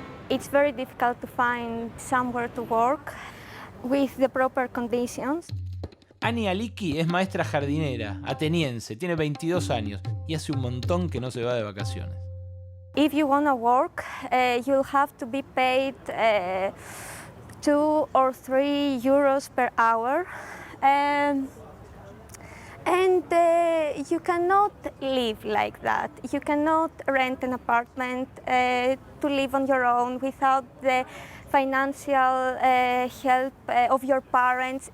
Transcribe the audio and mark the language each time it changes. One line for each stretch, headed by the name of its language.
English: It's very difficult to find somewhere to work with the proper conditions.
Spanish: Ani Aliki es maestra jardinera, ateniense, tiene 22 años y hace un montón que no se va de vacaciones.
English: If you want to work, you'll have to be paid 2 or 3 euros per hour. And you cannot live like that. You cannot rent an apartment to live on your own without the financial help of your parents.